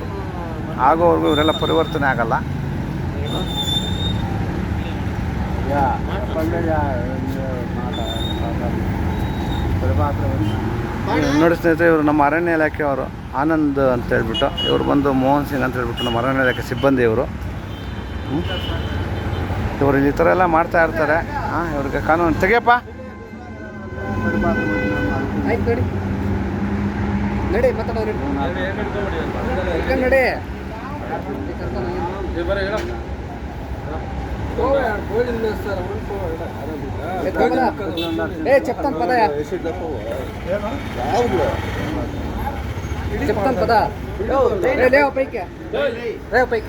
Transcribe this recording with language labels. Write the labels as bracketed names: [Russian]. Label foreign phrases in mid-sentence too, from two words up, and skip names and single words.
[Kannada] ಆಗೋವರೆಗೂ ಇವರೆಲ್ಲ ಪರಿವರ್ತನೆ ಆಗಲ್ಲ. ನೋಡಿ ಸ್ನೇಹಿತರೆ, ಇವರು ನಮ್ಮ ಅರಣ್ಯ ಇಲಾಖೆಯವರು ಆನಂದ್ ಅಂತ ಹೇಳ್ಬಿಟ್ಟು, ಇವರು ಬಂದು ಮೋಹನ್ ಸಿಂಗ್ ಅಂತ ಹೇಳ್ಬಿಟ್ಟು ನಮ್ಮ ಅರಣ್ಯ ಇಲಾಖೆ ಸಿಬ್ಬಂದಿ ಇವರು. ಇವರು ಈ ಥರ ಎಲ್ಲ ಮಾಡ್ತಾ ಇರ್ತಾರೆ. ಇವ್ರಿಗೆ ಕಾನೂನು ತೆಗಿಯಪ್ಪ. ನಡಿ ಮಾತಾಡೋರಿ ನಡಿ. [Telugu] చెప్తాను పద చెప్తాను పద లేవు పైకి రేవు పైకి